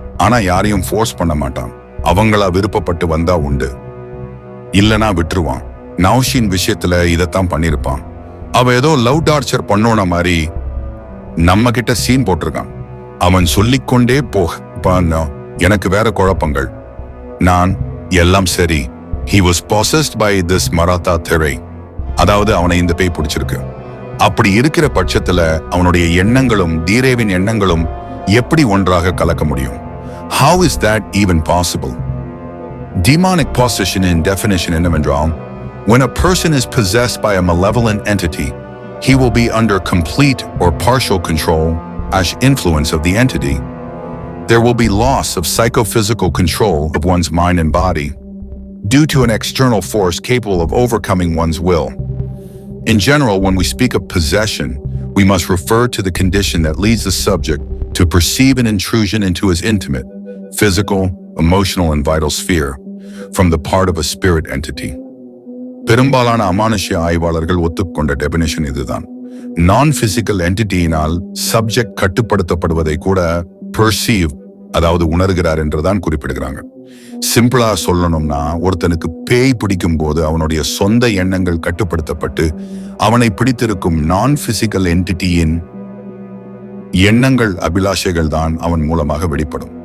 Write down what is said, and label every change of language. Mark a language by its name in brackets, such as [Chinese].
[Tamil] ஆனா யாரையும் ஃபோர்ஸ் பண்ண மாட்டான். அவங்களா விருப்பப்பட்டு வந்தா உண்டு, இல்லனா விட்டுருவான். நௌஷின் விஷயத்துல இதத்தான் பண்ணிருப்பான். அவ ஏதோ லவ் டார்ச்சர் பண்ணோன மாதிரி நம்ம கிட்ட சீன் போட்டிருக்கான். அவன் சொல்லிக்கொண்டே எனக்கு வேற குழப்பங்கள். நான் எல்லாம் சரி. [English] He was possessed by this Maratha theory. [Tamil] அதாவது அவனை இந்த பேய் பிடிச்சிருக்கு. அப்படி இருக்கிற பட்சத்துல அவனுடைய எண்ணங்களும் தீரேவின் எண்ணங்களும் எப்படி ஒன்றாக கலக்க முடியும்? [English] How is that even possible? Demonic possession in definition [Tamil] என்னவென்றால், [English] when a person is possessed by a malevolent entity, he will be under complete or partial control as influence of the entity. There will be loss of psychophysical control of one's mind and body due to an external force capable of overcoming one's will. In general, when we speak of possession, we must refer to the condition that leads the subject to perceive an intrusion into his intimate, physical, emotional, and vital sphere from the part of a spirit entity. [Tamil] பெரும்பாலான அமானுஷ்ய ஆய்வாளர்கள் ஒத்துக்கொண்ட definition இதுதான். நான் physical என்டிட்டியினால் subject கட்டுப்படுத்தப்படுவதை கூட perceive, அதாவது உணர்கிறார் என்றுதான் குறிப்பிடுகிறாங்க. சிம்பிளா சொல்லணும்னா, ஒருத்தனுக்கு பேய் பிடிக்கும் போது அவனுடைய சொந்த எண்ணங்கள் கட்டுப்படுத்தப்பட்டு அவனை பிடித்திருக்கும் நான் பிசிக்கல் என்டிட்டியின் எண்ணங்கள், அபிலாஷைகள் தான் அவன் மூலமாக வெளிப்படும்.